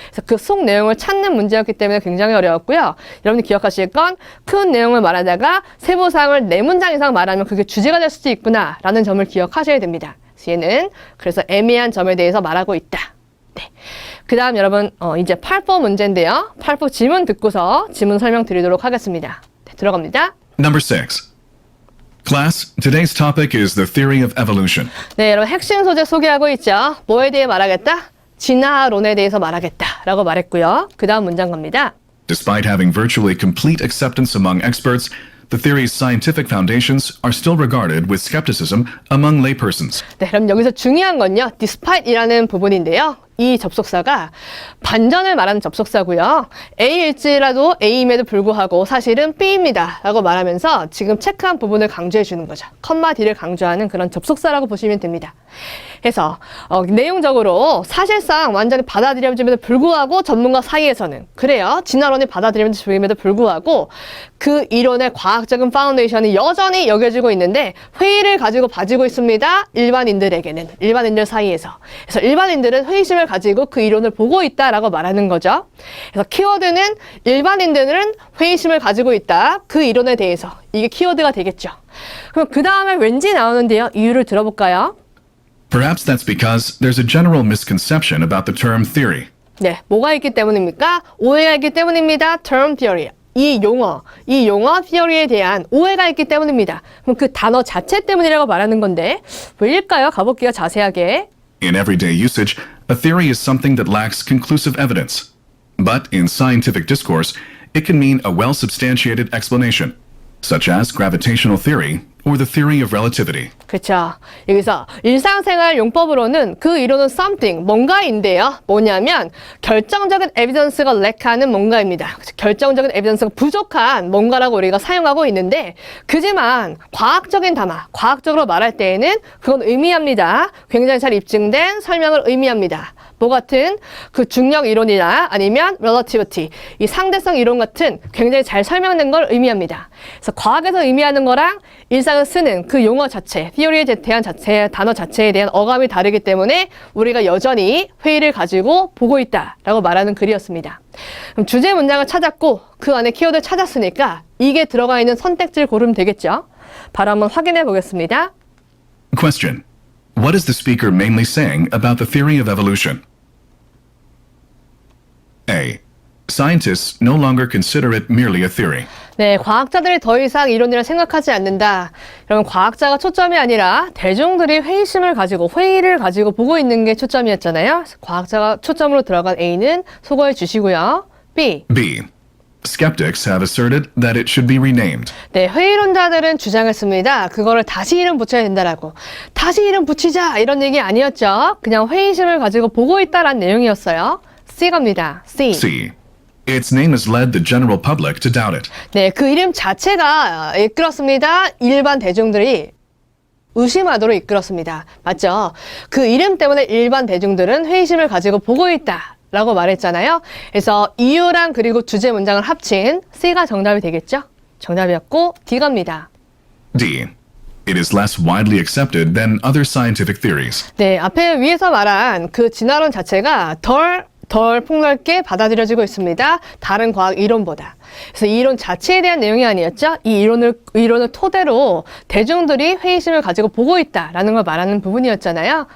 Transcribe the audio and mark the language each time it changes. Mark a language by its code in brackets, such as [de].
[ko] 그래서 그 속 내용을 찾는 문제였기 때문에 굉장히 어려웠고요. 여러분이 기억하실 건 큰 내용을 말하다가 세부사항을 4문장 이상 말하면 그게 주제가 될 수도 있구나 라는 점을 기억하셔야 됩니다. 얘는 그래서 애매한 점에 대해서 말하고 있다. 네. 그 다음 여러분 이제 8번 문제인데요. 8번 지문 듣고서 지문 설명 드리도록 하겠습니다. 네, 들어갑니다. [en] Number 6. Class, today's topic is the theory of evolution. [ko] 네, 여러분 핵심 소재 소개하고 있죠. 뭐에 대해 말하겠다? 진화론에 대해서 말하겠다 라고 말했고요. 그 다음 문장 갑니다. [en] Despite having virtually complete acceptance among experts, the theory's scientific foundations are still regarded with skepticism among laypersons. [ko] 네, 그럼 여기서 중요한 건요. despite이라는 부분인데요. 이 접속사가 반전을 말하는 접속사고요. A일지라도 A임에도 불구하고 사실은 B입니다 라고 말하면서 지금 체크한 부분을 강조해 주는 거죠. 컴마 D를 강조하는 그런 접속사라고 보시면 됩니다. 그래서 내용적으로 사실상 완전히 받아들여짐에도 불구하고 전문가 사이에서는 그래요. 진화론이 받아들여짐에도 불구하고 그 이론의 과학적인 파운데이션이 여전히 여겨지고 있는데 회의를 가지고 봐지고 있습니다. 일반인들에게는, 일반인들 사이에서. 그래서 일반인들은 회의심을 가지고 그 이론을 보고 있다라고 말하는 거죠. 그래서 키워드는 일반인들은 회의심을 가지고 있다. 그 이론에 대해서. 이게 키워드가 되겠죠. 그럼 그 다음에 왠지 나오는데요. 이유를 들어볼까요? [en] Perhaps that's because there's a general misconception about the term theory. [ko] 네, 뭐가 있기 때문입니까? 오해가 있기 때문입니다. [en] term theory. [ko] 이 용어 theory에 대한 오해가 있기 때문입니다. 그럼 그 단어 자체 때문이라고 말하는 건데 왜일까요? 가볼게요, 자세하게. [en] In everyday usage, a theory is something that lacks conclusive evidence. But in scientific discourse, it can mean a well-substantiated explanation, such as gravitational theory or the theory of relativity. [ko] 그렇죠. 여기서 일상생활 용법으로는 그 이론은 something, 뭔가인데요. 뭐냐면 결정적인 에비던스가 렉하는 뭔가입니다. 결정적인 에비던스가 부족한 뭔가라고 우리가 사용하고 있는데 그지만 과학적인 담화, 과학적으로 말할 때에는 그건 의미합니다. 굉장히 잘 입증된 설명을 의미합니다. 뭐 같은 그 중력 이론이나 아니면 relativity, 이 상대성 이론 같은 굉장히 잘 설명된 걸 의미합니다. 그래서 과학에서 의미하는 거랑 일상을 쓰는 그 용어 자체, theory에 대한 단어 자체에 대한 어감이 다르기 때문에 우리가 여전히 회의를 가지고 보고 있다라고 말하는 글이었습니다. 그럼 주제 문장을 찾았고 그 안에 키워드를 찾았으니까 이게 들어가 있는 선택지를 고르면 되겠죠. 바로 한번 확인해 보겠습니다. [en] Question. What is the speaker mainly saying about the theory of evolution? A. Scientists no longer consider it merely a theory. [ko] 네, 과학자들이 더 이상 이론이라 생각하지 않는다. 여러분, 과학자가 초점이 아니라 대중들이 회의심을 가지고, 회의를 가지고 보고 있는 게 초점이었잖아요. 과학자가 초점으로 들어간 A는 소거해 주시고요. [en] B. B. Skeptics have asserted that it should be renamed. [ko] 네, 회의론자들은 주장했습니다. 그거를 다시 이름 붙여야 된다라고. 다시 이름 붙이자! 이런 얘기 아니었죠. 그냥 회의심을 가지고 보고 있다라는 내용이었어요. C 갑니다. C. [en] C. Its name has led the general public to doubt it. [ko] 네, 그 이름 자체가 이끌었습니다. 일반 대중들이 의심하도록 이끌었습니다. 맞죠? 그 이름 때문에 일반 대중들은 회의심을 가지고 보고 있다 라고 말했잖아요. 그래서 이유랑 그리고 주제 문장을 합친 C가 정답이 되겠죠? 정답이었고 D 갑니다. [en] D. It is less widely accepted than other scientific theories. [ko] 네, 앞에 위에서 말한 그 진화론 자체가 덜 덜 폭넓게 받아들여지고 있습니다. 다른 과학 이론보다. 그래서 이 이론 자체에 대한 내용이 아니었죠. 이 이론을 토대로 대중들이 회의심을 가지고 보고 있다라는 걸 말하는 부분이었잖아요.